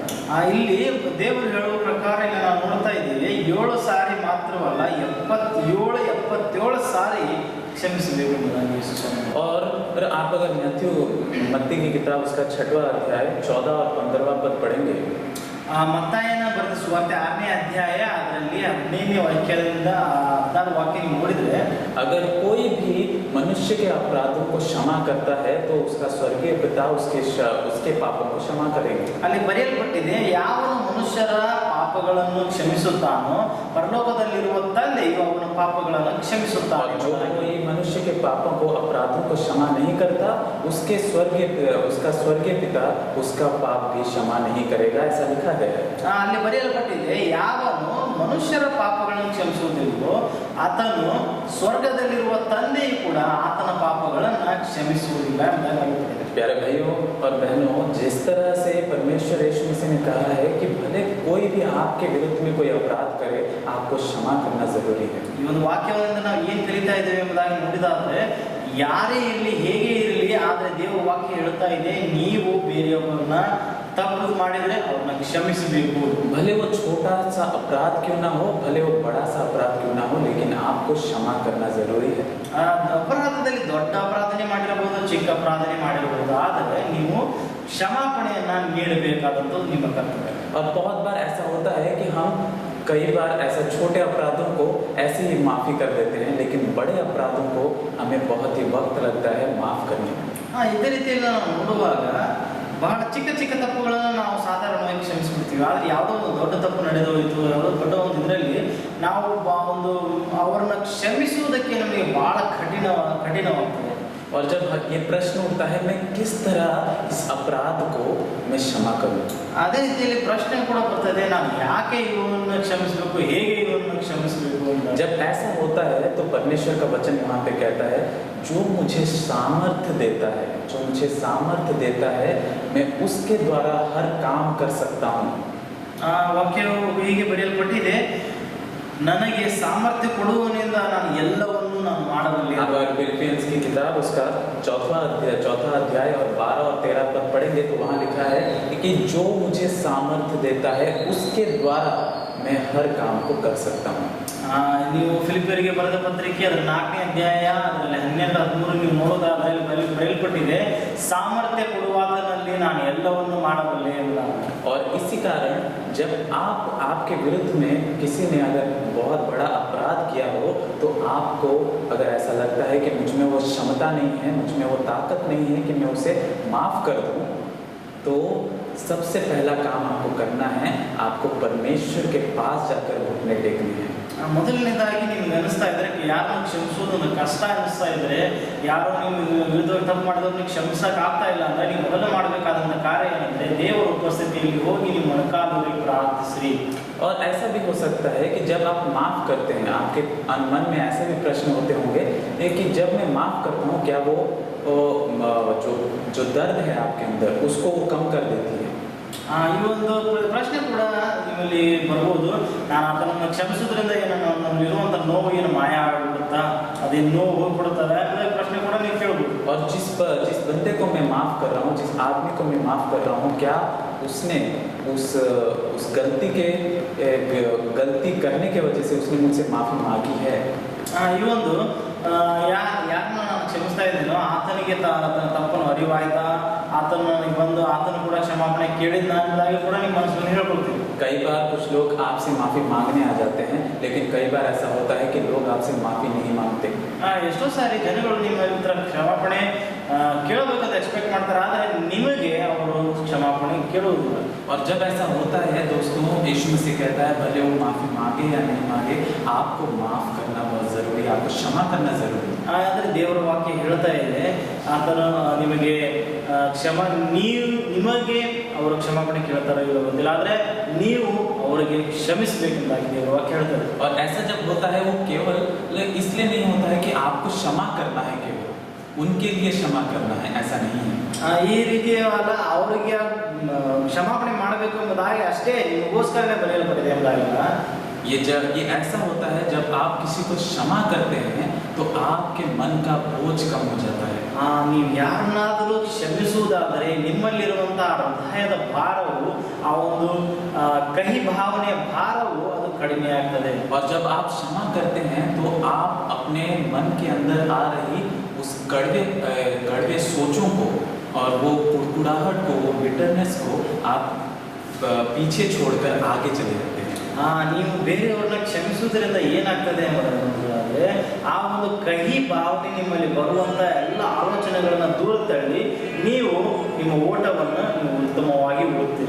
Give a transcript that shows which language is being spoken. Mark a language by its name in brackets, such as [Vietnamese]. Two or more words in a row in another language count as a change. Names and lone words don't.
[Kannada] ಇಲ್ಲಿ ದೇವರು ಹೇಳುವ ಪ್ರಕಾರ ಇಲ್ಲಿ ನಾವು ನೋಡ್ತಾ ಇದ್ದೀವಿ, 7 ಸಾರಿ ಮಾತ್ರವಲ್ಲ 77 ಸಾರಿ ಕ್ಷಮಿಸಬೇಕು ಎಂಬುದಾಗಿ ಯೇಸು ಸ್ವಾಮಿ। [Hindi] और आप अगर मत्ती की किताब उसका 6वां अध्याय 14 और 15वां पद पढ़ेंगे, [Kannada] ಮತ್ತಾಯನ ಬರೆದ ಸುವಾರ್ತೆ 6ನೇ ಅಧ್ಯಾಯ ಅದರಲ್ಲಿ 15ನೇ ವಾಕ್ಯದಿಂದ 16 ವಾಕ್ಯ ನೀವು ನೋಡಿದ್ರೆ, [Hindi] अगर कोई भी मनुष्य के अपराधों को क्षमा करता है तो उसका स्वर्गीय पिता उसके पापों को क्षमा करेंगे। [Kannada] ಅಲ್ಲಿ बರೆಯಲ್ಪಟ್ಟಿದೆ, ಯಾವ ಮನುಷ್ಯರ ಪಾಪಗಳನ್ನು ಕ್ಷಮಿಸುತ್ತಾನೋ ಪರಲೋಕದಲ್ಲಿರುವ ತಂದೆಯು ಅವನ ಪಾಪಗಳನ್ನು ಕ್ಷಮಿಸುತ್ತಾನೆ। [Hindi] जो कोई मनुष्य के पापों को, अपराधों को क्षमा नहीं करता, उसका स्वर्गीय पिता उसका पाप भी क्षमा नहीं करेगा, ऐसा लिखा है। गया है। [Kannada] ಅಲ್ಲಿ ಬರೆಯಲ್ಪಟ್ಟಿದೆ, ಯಾವನು ಮನುಷ್ಯರ ಪಾಪಗಳನ್ನು ಕ್ಷಮಿಸುವುದಿಲ್ಲವೋ ಆತನು ಸ್ವರ್ಗದಲ್ಲಿರುವ ತಂದೆಯು ಕೂಡ ಆತನ ಪಾಪಗಳನ್ನು ಕ್ಷಮಿಸುವುದಿಲ್ಲ ಎಂಬುದಾಗಿ ಬರೆಯಲ್ಪಟ್ಟಿದೆ. [Hindi] प्यारे भाइयों और बहनों, जिस तरह से परमेश्वर यीशु मसीह ने कहा है कि भले कोई भी आपके विरुद्ध में कोई अपराध करे, आपको क्षमा करना जरूरी है। [Kannada] ಈ ಒಂದು ವಾಕ್ಯದಿಂದ ನಾವು ಏನು ಕಲಿತಾ ಇದ್ದೇವೆ ಎಂಬುದಾಗಿ ನೋಡಿದಾದ್ರೆ, ಯಾರೇ ಇರಲಿ ಹೇಗೆ ಇರಲಿ, ಆದರೆ ದೇವರ ವಾಕ್ಯ ಹೇಳ್ತಾ ಇದೆ, ನೀವು ಬೇರೆಯವರನ್ನ ತಪ್ಪು ಮಾಡಿದ್ರೆ ಅವ್ರನ್ನ ಕ್ಷಮಿಸಬೇಕು. [Hindi] भले वो छोटा सा अपराध क्यों ना हो, भले वो बड़ा सा अपराध क्यों ना हो, लेकिन आपको क्षमा करना जरूरी है। [Kannada] ಅಪರಾಧದಲ್ಲಿ ದೊಡ್ಡ ಅಪರಾಧನೆ ಮಾಡಿರಬಹುದು, ಚಿಕ್ಕ ಅಪರಾಧನೆ ಮಾಡಿರಬಹುದು, ಆದರೆ ನೀವು ಕ್ಷಮಾಪಣೆಯನ್ನ ನೀಡಬೇಕಾದಂಥದ್ದು ನಿಮ್ಮ ಕರ್ತವ್ಯ. [Hindi] और बहुत बार ऐसा होता है कि हम कई बार ऐसा छोटे अपराधों को ऐसे ही माफ़ी कर देते हैं, लेकिन बड़े अपराधों को हमें बहुत ही वक्त लगता है माफ़ करने में। [Kannada] ಇದೇ ರೀತಿಯಲ್ಲಿ ನಾವು ನೋಡುವಾಗ ಬಹಳ ಚಿಕ್ಕ ಚಿಕ್ಕ ತಪ್ಪುಗಳನ್ನು ನಾವು ಸಾಧಾರಣವಾಗಿ ಕ್ಷಮಿಸ್ಬಿಡ್ತೀವಿ. ಆದರೆ ಯಾವುದೋ ಒಂದು ದೊಡ್ಡ ತಪ್ಪು ನಡೆದೋಯಿತು, ಯಾವುದೋ ದೊಡ್ಡ ಒಂದು ಇದರಲ್ಲಿ ನಾವು ಒಂದು ಅವರನ್ನ ಕ್ಷಮಿಸುವುದಕ್ಕೆ ನಮಗೆ ಬಹಳ ಕಠಿಣವಾಗ್ತದೆ. [Hindi] और जब ये प्रश्न उठता है, मैं किस तरह इस अपराध को मैं क्षमा करूं? [Kannada] ಅದೇ ರೀತಿಯಲ್ಲಿ ಪ್ರಶ್ನೆ ಕೂಡ ಬರ್ತದೆ, ನಾನು ಯಾಕೆ ಇವರನ್ನು ಕ್ಷಮಿಸಬೇಕು, ಹೇಗೆ ಇವರನ್ನು ಕ್ಷಮಿಸಬೇಕು ಅಂತ. [Hindi] जब ऐसा होता है तो परमेश्वर का वचन यहाँ पे कहता है, जो मुझे सामर्थ्य देता है, जो मुझे सामर्थ्य देता है, मैं उसके द्वारा हर काम कर सकता हूँ। [Kannada] ವಾಕ್ಯವು ಹೀಗೆ ಬರೆಯಲ್ಪಟ್ಟಿದೆ, ನನಗೆ ಸಾಮರ್ಥ್ಯ ಕೊಡುವವನಿಂದ ನಾನು ಎಲ್ಲವನ್ನೂ ನಾನು ಮಾಡಬಲ್ಲೆ. [Hindi] अगर फिलिपियंस की किताब उसका चौथा अध्याय और 12 और 13 पद पढ़ेंगे तो वहाँ लिखा है कि जो मुझे सामर्थ्य देता है उसके द्वारा मैं हर काम को कर सकता हूँ। [Kannada] ನೀವು ಫಿಲಿಪಿಯರಿಗೆ ಬರೆದ ಪತ್ರಿಕೆ ಅದರ 4ನೇ ಅಧ್ಯಾಯ ಅದರಲ್ಲಿ 12-13 ನೀವು ನೋಡೋದಾದ್ರೆ ಬರೆಯಲ್ಪಟ್ಟಿದೆ, ಸಾಮರ್ಥ್ಯ ಕೊಡುವಾತನಲ್ಲಿ ನಾನು ಎಲ್ಲವನ್ನೂ ಮಾಡಬಲ್ಲೆ ಎಂಬ. [Hindi] और इसी कारण जब आपके विरुद्ध में किसी ने अगर बहुत बड़ा अपराध किया हो, तो आपको अगर ऐसा लगता है कि मुझ में वो क्षमता नहीं है, मुझ में वो ताकत नहीं है कि मैं उसे माफ़ कर दूँ, तो सबसे पहला काम आपको करना है, आपको परमेश्वर के पास जाकर घुटने टेकने हैं। [Kannada] ಮೊದಲನೇದಾಗಿ ನಿಮ್ಗೆ ಅನಿಸ್ತಾ ಇದ್ರೆ ಯಾರನ್ನು ಕ್ಷಮಿಸೋದು ಕಷ್ಟ ಅನಿಸ್ತಾ ಇದ್ರೆ, ಯಾರೋ ನೀವು ವಿರುದ್ಧವಾಗಿ ತಪ್ಪು ಮಾಡಿದವ್ರನ್ನ ಕ್ಷಮಿಸಕ್ಕೆ ಆಗ್ತಾ ಇಲ್ಲ ಅಂದ್ರೆ, ನೀವು ಮೊದಲು ಮಾಡಬೇಕಾದಂಥ ಕಾರ್ಯ ಏನಂದ್ರೆ, ದೇವರ ಉಪಸ್ಥಿತಿಯಲ್ಲಿ ಹೋಗಿ ನೀವು ಮೊಣಕಾಲೂರಿ ಪ್ರಾರ್ಥಿಸ್ರಿ. [Hindi] और ऐसा भी हो सकता है कि जब आप माफ़ करते हैं, आपके मन में ऐसे भी प्रश्न होते होंगे कि जब मैं माफ़ करता हूँ, क्या वो जो दर्द है आपके अंदर उसको वो कम कर देती है? [Kannada] ಈ ಒಂದು ಪ್ರಶ್ನೆ ಕೂಡ ನಿಮ್ಮಲ್ಲಿ ಬರ್ಬೋದು, ನಾನು ಅದನ್ನು ಕ್ಷಮಿಸೋದ್ರಿಂದ ಏನು ನಮ್ಮಲ್ಲಿರುವಂಥ ನೋವು ಏನು ಮಾಯ ಆಗಿಬಿಡುತ್ತಾ, ಅದೇನು ನೋವು ಹೋಗ್ಬಿಡುತ್ತದೆ ಅನ್ನೋ ಪ್ರಶ್ನೆ ಕೂಡ ನೀವು ಕೇಳ್ಬೋದು. [Hindi] और जिस बंदे को मैं माफ़ कर रहा हूँ, जिस आदमी को मैं माफ़ कर रहा हूँ, क्या उसने उस गलती करने के वजह से उसने मुझसे माफ़ी मांगी है? [Kannada] ಈ ಒಂದು ಯಾರನ್ನ ನಾನು ಕ್ಷಮಿಸ್ತಾ ಇದ್ದೀನೋ ಆತನಿಗೆ ತನ್ನ ತಪ್ಪನ್ನು ಅರಿವಾಯ್ತಾ, ಆತನು ನನಗೆ ಬಂದು ಆತನು ಕೂಡ ಕ್ಷಮಾಪಣೆ ಕೇಳಿದ್ನ ಅನ್ನೋದಾಗಿ ಕೂಡ ನಿಮ್ಮ ಮನಸ್ಸನ್ನು ಹೇಳ್ಕೊಳ್ತೀವಿ. [Hindi] कई बार कुछ लोग आपसे माफ़ी मांगने आ जाते हैं, लेकिन कई बार ऐसा होता है कि लोग आपसे माफ़ी नहीं मांगते। [Kannada] ಎಷ್ಟೋ ಸಾರಿ ಜನಗಳು ನಿಮ್ಮ ಹತ್ರ ಕ್ಷಮಾಪಣೆ ಕೇಳಬೇಕಂತ ಎಕ್ಸ್ಪೆಕ್ಟ್ ಮಾಡ್ತಾರೆ, ಆದರೆ ನಿಮಗೆ ಅವರು ಕ್ಷಮಾಪಣೆ ಕೇಳುವುದಿಲ್ಲ. [Hindi] और जब ऐसा होता है दोस्तों, यीशु मसीह कहता है भले वो माफ़ी मांगे या नहीं मांगे, आपको माफ़ करना बहुत ज़रूरी है, आपको क्षमा करना ज़रूरी है। [Kannada] ಆದರೆ ದೇವರ ವಾಕ್ಯ ಹೇಳ್ತಾ ಇದೆ, ಆತನು ನಿಮಗೆ ನಿಮಗೆ ಅವರು ಕ್ಷಮಾಪಣೆ ಕೇಳ್ತಾರೋ ಇಲ್ಲೋ ಗೊತ್ತಿಲ್ಲ, ಆದರೆ ನೀವು ಅವರಿಗೆ ಕ್ಷಮಿಸಬೇಕೆಂದಾಗಿ ದೇವರ ವಾಕ್ಯ ಹೇಳ್ತಾರೆ. [Hindi] और ऐसा जब होता है वो केवल इसलिए नहीं होता है कि आपको क्षमा करना है, केवल उनके लिए क्षमा करना है, ऐसा नहीं है। [Kannada] ಈ ರೀತಿಯಲ್ಲ, ಅವರಿಗೆ ಕ್ಷಮಾಪಣೆ ಮಾಡಬೇಕು ಎಂಬುದಾಗಿ ಅಷ್ಟೇ ನಿಮಗೋಸ್ಕರನೇ ಬರೆಯಲ್ಪಟ್ಟಿದೆ ಎಂಬುದಾಗಿಲ್ಲ. [Hindi] ये ऐसा होता है जब आप किसी को क्षमा करते हैं तो आपके मन का बोझ कम हो जाता है। [Kannada] ನೀವು ಯಾರನ್ನಾದರೂ ಕ್ಷಮಿಸುವುದಾದರೆ ನಿಮ್ಮಲ್ಲಿರುವಂತಹ ಹೃದಯದ ಭಾರವು, ಆ ಒಂದು ಕಹಿ ಭಾವನೆಯ ಭಾರವು ಅದು ಕಡಿಮೆ ಆಗ್ತದೆ. [Hindi] और जब आप क्षमा करते हैं तो आप अपने मन के अंदर आ रही उस कड़वे सोचों को और वो कुड़कुड़ाहट को, वो बिटरनेस को आप पीछे छोड़कर आगे चले जाते हैं। [Kannada] ನೀವು ಬೇರೆಯವ್ರನ್ನ ಕ್ಷಮಿಸುವುದರಿಂದ ಏನಾಗ್ತದೆ ಅಂದರೆ, ಆ ಒಂದು ಕಹಿ ಭಾವನೆ ನಿಮ್ಮಲ್ಲಿ ಬರುವಂಥ ಎಲ್ಲ ಆಲೋಚನೆಗಳನ್ನು ದೂರ ತಳ್ಳಿ ನೀವು ನಿಮ್ಮ ಓಟವನ್ನು ನೀವು ಉತ್ತಮವಾಗಿ ಓದ್ತೀರಿ.